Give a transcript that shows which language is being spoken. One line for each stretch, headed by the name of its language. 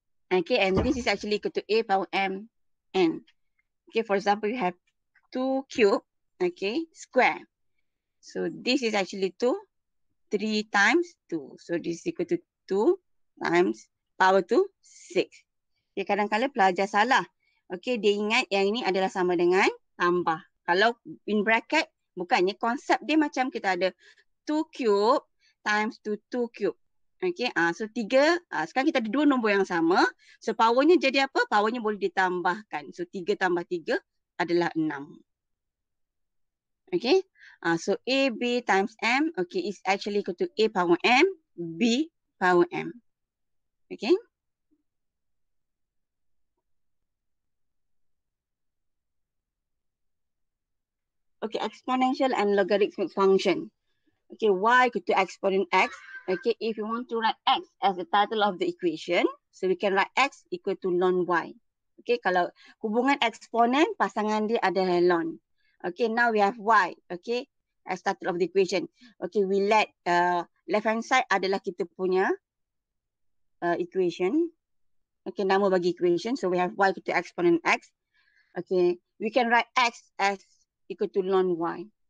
English: Okay, and this is actually equal to A power M N. Okay, for example, you have 2 cube, okay, square. So this is actually 2, 3 times 2. So this is equal to 2 times power to 6.
Malay: Okay, kadang-kadang pelajar salah. Okay, dia ingat yang ini adalah sama dengan tambah. Kalau in bracket, bukannya konsep dia macam kita ada
English: 2 cube times 2 cube.
Malay: Okay, so 3, sekarang kita ada dua nombor yang sama. So powernya jadi apa? Powernya boleh ditambahkan. So 3 tambah 3 adalah 6.
English: Okay, so A, B times M, okay, is actually equal to A power M, B power M. Okay. Okay, exponential and logarithmic function. Okay, y equal to exponent x. Okay, if you want to write x as the title of the equation, so we can write x equal to ln y.
Malay: Okay, kalau hubungan eksponen, pasangan dia adalah ln.
English: Okay, now we have y, okay, as title of the equation. Okay, we let left hand side
Malay: adalah kita punya
English: equation. Okay,
Malay: nama bagi
English: equation. So we have y equal to exponent x. Okay, we can write x as equal to ln y.